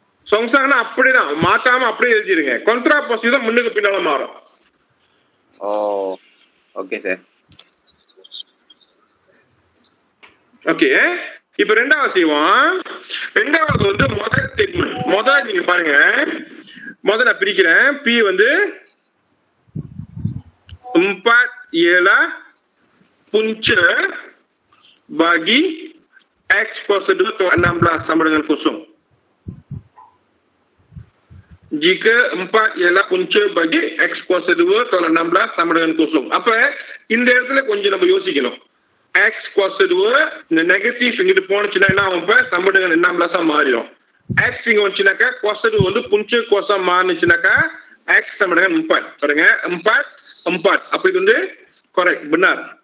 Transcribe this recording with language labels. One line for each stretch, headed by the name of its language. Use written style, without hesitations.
Tamil: சொங்சாங்னா அப்படியேதான் மாத்தாம அப்படியே எழுதிருங்க. கொண்ட்ரா பாசிட்டிவ் தான் முன்னுக்கு பின்னால மாறும். Okay sir. ஓகே இப்ப ரெண்டாவது செய்வோம். ரெண்டாவது வந்து முதல் ஸ்டேட்மெண்ட். முதல் நீங்க பாருங்க, முதல் நான் பிரிக்கிறேன்.
Malay: பி வந்து 4 ialah punca bagi X kuasa 2 tolak 16 sama dengan 0. Jika 4 ialah punca bagi X kuasa 2 tolak 16 sama dengan 0.
Tamil: அப்ப இந்த இடத்துல கொஞ்சம் நம்ம யோசிக்கணும். X kuasa 2 இந்த நெகட்டிவ் இங்கிட்டு போனுச்சுன்னா என்ன ஆகும்? sama dengan 16 மாறிடும். X இங்க வந்துச்சுனாக்கா kuasa 2 வந்து punca kuasa மாறிச்சுனாக்கா X sama dengan 4. பாருங்க 4 அப்ப இது வந்து கரெக்ட், benar.